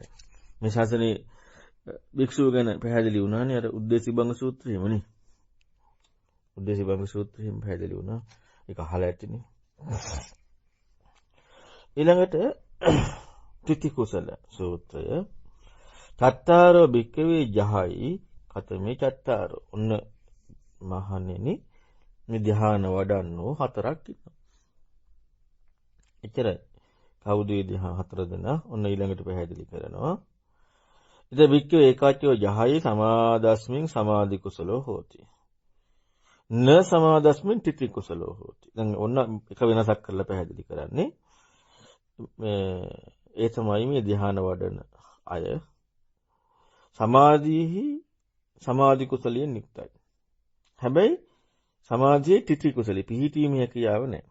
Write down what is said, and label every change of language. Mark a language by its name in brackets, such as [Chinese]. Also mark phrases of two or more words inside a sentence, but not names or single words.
[Sinhala] මේ ශාසනයේ භික්ෂුව ගැන පැහැදිලි වුණානේ අර උද්දේශිභංග සූත්‍රයේමනේ. උද්දේශිභංග සූත්‍රයෙන් පැහැදිලි වුණා. ඒක අහලා ඇතිනේ. ඊළඟට ත්‍රිති කුසල සූත්‍රය. [Pali] චත්තාරෝ භික්ඛවේ යහයි කතමේ චත්තාරෝ. [Sinhala] ඔන්න මහණෙනි මේ ධ්‍යාන වඩන්නෝ හතරක් ඉන්නවා. එච්චරයි. කවුද මේ ධ්‍යාන හතර දෙනා? ඔන්න ඊළඟට පැහැදිලි කරනවා. [Pali] ඉද වික්ඛවේ ඒකාච්චෝ යහයි සමාදස්මින් සමාධි කුසලෝ හෝති. න සමාදස්මින් තිති කුසලෝ හෝති. [Sinhala] දැන් ඔන්න එක වෙනසක් කරලා පැහැදිලි කරන්නේ. ඒ තමයි මේ ධ්‍යාන වඩන අය සමාධියෙහි සමාධි කුසලයෙන් යුක්තයි. හැබැයි සමාධියේ තිති කුසලෙ පිහිටීමේ හැකියාව නැහැ.